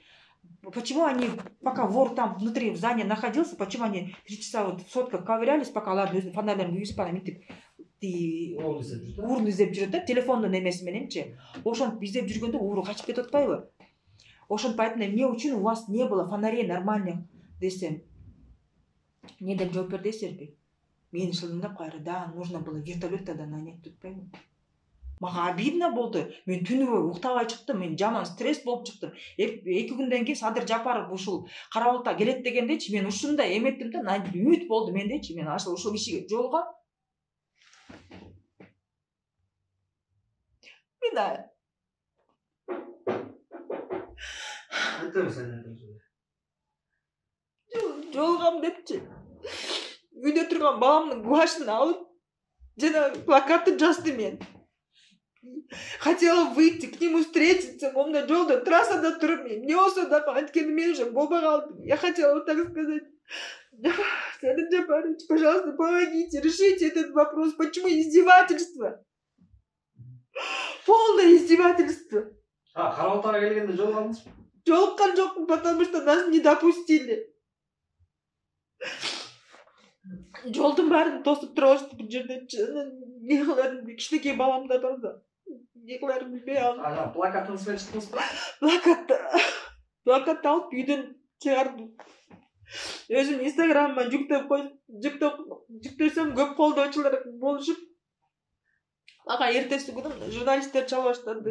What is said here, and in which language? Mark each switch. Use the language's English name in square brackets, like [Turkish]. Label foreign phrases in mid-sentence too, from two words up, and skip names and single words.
[Russian] Почему они, пока вор там внутри в здании находился, почему они 3 часа вот в сотках ковырялись, пока [Kyrgyz] алардын өзүнүн фонарьларын күйгүзүп анан мынтип уурун издеп жүрөт да, телефондун эмеси мененчи. Ошентип издеп жүргөндө ууру качып кетип атпайбы? Ошентип айтты, эмне үчүн [Russian] у вас не было фонарей нормальных [Kyrgyz] десем. Не деп жооп бердиңерби? Мен шылдыңдап кайра, да, [Russian] нужно было вертолет тогда нанять [Kyrgyz] деп атпайбы? Мага обидно болду. Мен түнү уктабай чыктым, мен жаман стресс болуп чыктым. 2 күндөн кийин Садыр Жапаров ушул Карабалта келет дегендечи, мен ушундай эметтим да, үмүт болду мендечи. Мен ушул кишиге жолугам. Жолугам депчи. Үйдө турган баламдын гуашын алып, жана плакатты жазды мен. [Russian] Хотела выйти к нему встретиться, он на [Kyrgyz] жолдо трассада туруп, эмне болсо да анткени мен уже боба калдым. [Russian] Я хотела вот так сказать. Садыр Жапарович, пожалуйста, помогите, решите этот вопрос. Почему издевательство? Полное издевательство. [Kyrgyz] Карабатага келгенде жолугандыңызбы? Жолуккан жокмун, [Russian] потому что нас не допустили. [Kyrgyz] Жолдун баарын тосуп турабызды бул жерде. Не кыларын кичинекей балам да бар да. Не кыларын билбей алам. Плакатыңыз менен чыктыңызбы? Плакат алып үйдөн чыгардым. Өзүм инстаграмыма жүктөсөм көп колдоочулар болушуп, ага эртеси күнү журналисттер чала баштады.